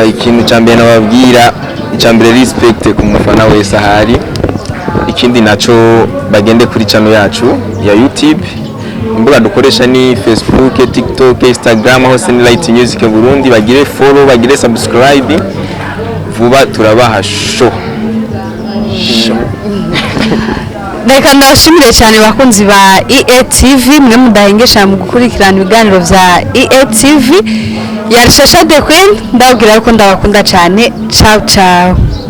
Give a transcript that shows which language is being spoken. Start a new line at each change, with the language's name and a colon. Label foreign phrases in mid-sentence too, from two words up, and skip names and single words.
Rundi: ikintu ca mbere nababwira icambere respect ku mufana wese ahari ikindi naco bagende kuri channel yacu ya YouTube imbuga dukoresha ni Facebook, TikTok, Instagram hose ni Light Music Burundi bagire follow bagire subscribe vuba turabaha show Reka ndashimire cyane bakunzi ba EATV mwe mudahengesha mu gukurikirana ibiganiro vya EATV ya Shasha the Queen ndabwira ko ndabakunda cyane
Italian: ciao ciao